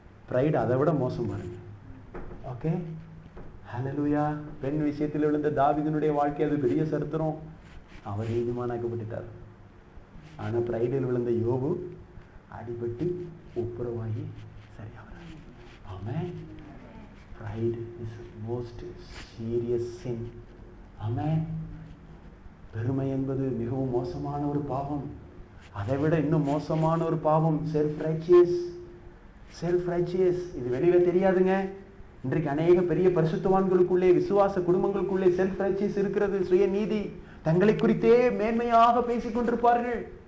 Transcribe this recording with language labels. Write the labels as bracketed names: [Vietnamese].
[Tamil] Pride அதை விட மோசம் பாருங்க. ஓகே, ஹல்லேலூயா. பெண் விஷயத்தில் விழுந்த தாவீதினுடைய வாழ்க்கை அது பெரிய சரித்திரம். அவர் நீதிமானாக்கப்பட்டுட்டார். ஆனால் ப்ரைடில் விழுந்த யோபு அடிபட்டு ஒப்புரவாகி சரியாகிறார். ஆமென். [English] Pride is most serious sin. [Tamil] ஆமென். பெருமை என்பது மிகவும் மோசமான ஒரு பாவம். அதை விட இன்னும் மோசமான ஒரு பாவம் செல்ஃப் ரைச்சியஸ். செல்ஃப் ரைச்சியஸ் இது வெளியில தெரியாதுங்க. இன்றைக்கு அநேக பெரிய பரிசுத்தவான்களுக்குள்ளே, விசுவாச குடும்பங்களுக்குள்ளே செல்ஃப் ரைச்சியஸ் இருக்கிறது. சுயநீதி, தங்களை குறித்தே மேன்மையாக பேசிக் கொண்டிருப்பார்கள்.